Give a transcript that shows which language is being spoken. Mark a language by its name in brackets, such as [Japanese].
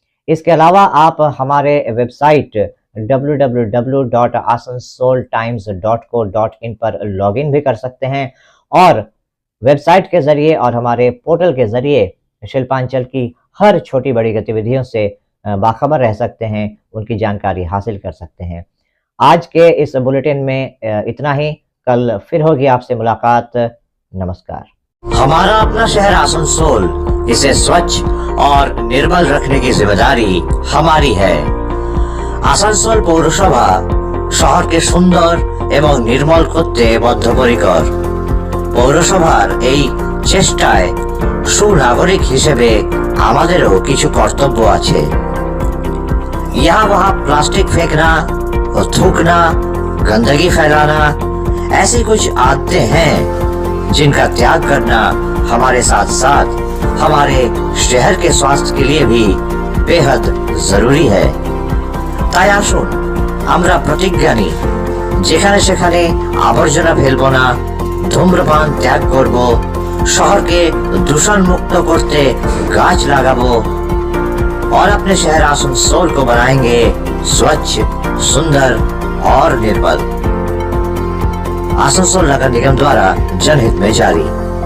[Hindi] इसके अलावा आप हमारे वेबसाइट www.asansoltimes.co.in पर लॉगिन भी कर सकते हैं, और वेबसाइट के जरिए और हमारे पोर्टल के जरिए शिल्पांचल की हर छोटी बड़ी गतिविधियों से बाखबर रह सकते हैं, उनकी जानकारी हासिल कर सकते हैं। आज के इस बुलेटिन में इतना ही। कल फिर होगी आपसे मुलाकात। नमस्कार। हमारा अपना शहर आसनसोल, इसे स्वच्छ और निर्मल रखने की जिम्मेदारी हमारी है। [Bangla] आसनसोल पौरसभा শহরকে সুন্দর এবং নির্মল করতে বদ্ধপরিকর। পৌরসভার এই চেষ্টায় সুনাগরিক হিসেবে আমাদেরও কিছু কর্তব্য আছে। [Hindi] यहाँ वहाँ प्लास्टिक फेंकना और थूकना, गंदगी फैलाना, ऐसी कुछ आदतें हैं जिनका त्याग करना हमारे साथ साथ हमारे शहर के स्वास्थ्य के लिए भी बेहद जरूरी है। [Bangla] তাই আসুন আমরা প্রতিজ্ঞা নিই, যেখানে সেখানে আবর্জনা ফেলবো না, ধূম্রপান ত্যাগ করব, শহরকে দূষণ মুক্ত করতে গাছ লাগাবো [Hindi] और अपने शहर आसनसोल को बनाएंगे स्वच्छ, सुंदर और निर्मल। आसनसोल नगर निगम द्वारा जनहित में जारी।